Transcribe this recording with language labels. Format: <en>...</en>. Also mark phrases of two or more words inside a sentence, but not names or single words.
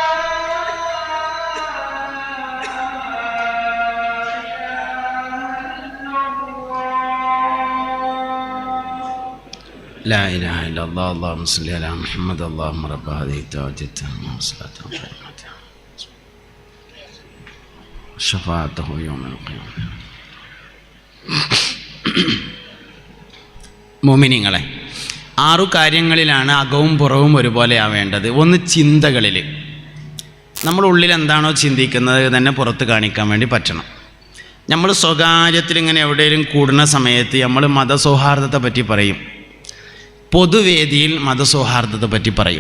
<ar>لا إله إلا الله اللهم صل على محمد اللهم رب هذه الدعوة التامة والصلاة والسلام شفاعته يوم القيامة.</ar> <ml>മുഅ്മിനീങ്ങളെ, 6 കാര്യങ്ങളിലാണ് അകവും പുറവും ഒരുപോലെ ആവേണ്ടത്. ഒന്ന്, ചിന്തകളിൽ നമ്മൾ ഉള്ളിൽ എന്താണോ ചിന്തിക്കുന്നത് തന്നെ പുറത്ത് കാണിക്കാൻ വേണ്ടി പറ്റണം. നമ്മൾ സ്വകാര്യത്തിൽ ഇങ്ങനെ എവിടെയെങ്കിലും കൂടുന്ന സമയത്ത് നമ്മൾ മതസൗഹാർദ്ദത്തെ പറ്റി പറയും, പൊതുവേദിയിൽ മതസൗഹാർദ്ദത്തെ പറ്റി പറയും.</ml>